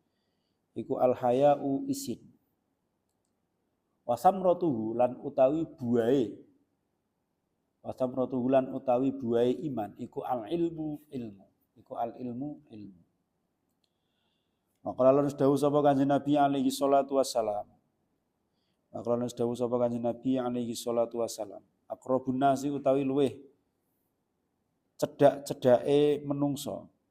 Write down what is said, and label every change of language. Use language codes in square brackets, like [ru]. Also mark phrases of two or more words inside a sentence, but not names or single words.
[jv] Wasamratuhu lan utawi buahe iman iku al-ilmu. Maka lan dawuh sapa Kanjeng Nabi [ar] عَلَيْهِ الصَّلَاةُ وَالسَّلَامُ. أَقْرَبُ النَّاسِ [jv] utawi luweh cedhake menungso.